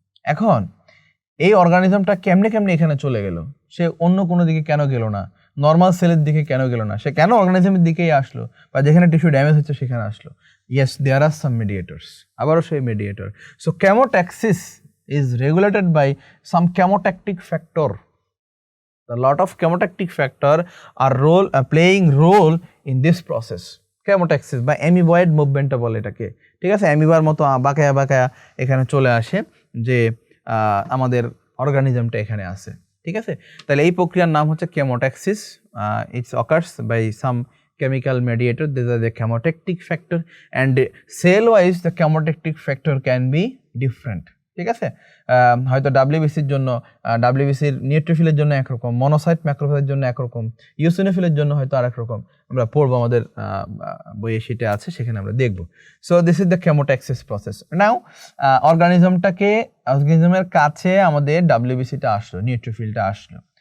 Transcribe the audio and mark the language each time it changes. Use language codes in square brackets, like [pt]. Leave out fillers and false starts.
[bn] এখন এই অর্গানিজমটা কেমনে এখানে চলে গেল? সে অন্য কোনো দিকে কেন গেল না? নর্মাল সেলের দিকে কেন গেল না? সে কেন অর্গানিজমের দিকেই আসলো, বা যেখানে টিস্যু ড্যামেজ হচ্ছে সেখানে আসলো? [en] yes, there are some mediators, [bn] আবারও সেই mediator. [en] So chemotaxis is regulated by some chemotactic factor. The lot of chemotactic factor are playing role in this process. [bn] Chemotaxis বা অ্যামিবয়েড মুভমেন্টটা বলে এটাকে, ঠিক আছে। অ্যামিবার মতো বাঁকায়া এখানে চলে আসে যে আমাদের অর্গানিজমটা এখানে আছে, ঠিক আছে। তাহলে এই প্রক্রিয়ার নাম হচ্ছে chemotaxis. [en] It's occurs by some chemical mediator. These are the chemotactic factor, and cell wise the chemotactic factor can be different, [bn] ঠিক আছে। হয়তো ডাব্লিউবিসির জন্য, ডাব্লিউবিসির নিউট্রোফিলের জন্য একরকম, মনোসাইট ম্যাক্রোফেজের জন্য একরকম, ইওসিনোফিলের জন্য হয়তো আরেক রকম। আমরা পড়বো, আমাদের বইয়ে সেটা আছে, সেখানে আমরা দেখব। [en] So this is the chemotaxis process. [bn] নাও অর্গানিজমের কাছে আমাদের ডাব্লিউবিসিটা আসলো, নিউট্রোফিলটা আসলো।